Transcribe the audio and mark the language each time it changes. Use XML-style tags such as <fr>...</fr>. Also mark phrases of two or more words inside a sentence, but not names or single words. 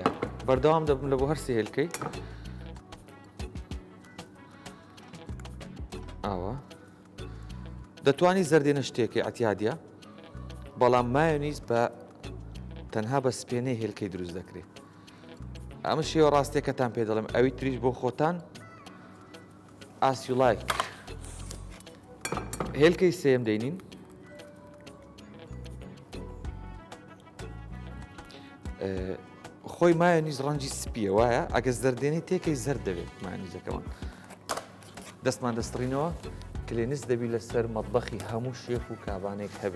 <ckb>بەردەوام دەبم لە بۆ هەرسی هێلکەی. ئاوا دەتوانی زەردێنە شتێکی ئەتیادە، بەڵام مایۆنیز بە تەنها بە سپێنەی هێلکەی دروست دەکرێت. ئەمە شێوە ڕاستیەکەتان پێ دەڵێم ئەوی تریش بۆ خۆتان</ckb> <en>as you like.</en> <ckb>هێلکەی سێم دەینین. خۆی مایۆنیز ڕەنجی سپیە وایە ئەگە زەردێنەی تێکەی زەرد دەبێت مایۆنیزەکەمان. دەستمان دەستڕینەوە کلێنس دەبی لەسەر مەطبەخی هەموو شێف و کابانێک هەبێ.</ckb>